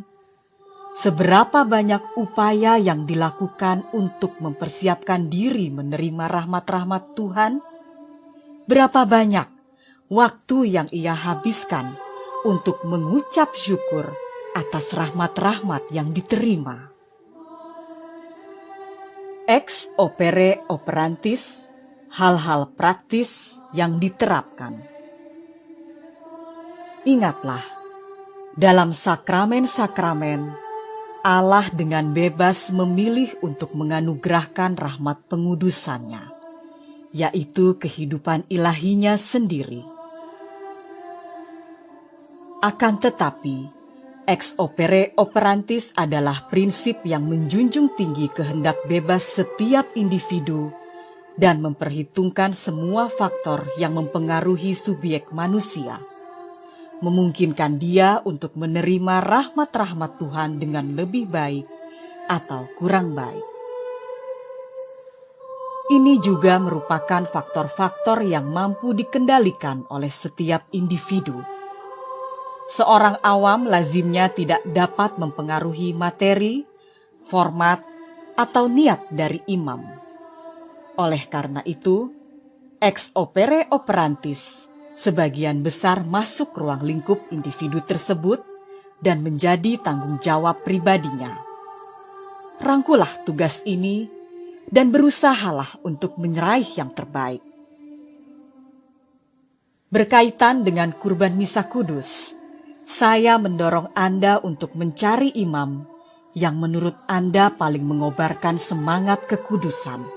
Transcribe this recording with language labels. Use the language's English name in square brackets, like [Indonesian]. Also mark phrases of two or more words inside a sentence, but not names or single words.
[Indonesian] Seberapa banyak upaya yang dilakukan untuk mempersiapkan diri menerima rahmat-rahmat Tuhan? Berapa banyak waktu yang ia habiskan untuk mengucap syukur atas rahmat-rahmat yang diterima? [Latin] Ex opere operantis, [Indonesian] hal-hal praktis yang diterapkan. Ingatlah, dalam sakramen-sakramen, Allah dengan bebas memilih untuk menganugerahkan rahmat pengudusannya, yaitu kehidupan ilahinya sendiri. Akan tetapi, [Latin] ex opere operantis [Indonesian] adalah prinsip yang menjunjung tinggi kehendak bebas setiap individu dan memperhitungkan semua faktor yang mempengaruhi subjek manusia, memungkinkan dia untuk menerima rahmat-rahmat Tuhan dengan lebih baik atau kurang baik. Ini juga merupakan faktor-faktor yang mampu dikendalikan oleh setiap individu. Seorang awam lazimnya tidak dapat mempengaruhi materi, format, atau niat dari imam. Oleh karena itu, [Latin] ex opere operantis [Indonesian] sebagian besar masuk ruang lingkup individu tersebut dan menjadi tanggung jawab pribadinya. Rangkulah tugas ini dan berusahalah untuk meraih yang terbaik. Berkaitan dengan kurban misa kudus, saya mendorong Anda untuk mencari imam yang menurut Anda paling mengobarkan semangat kekudusan.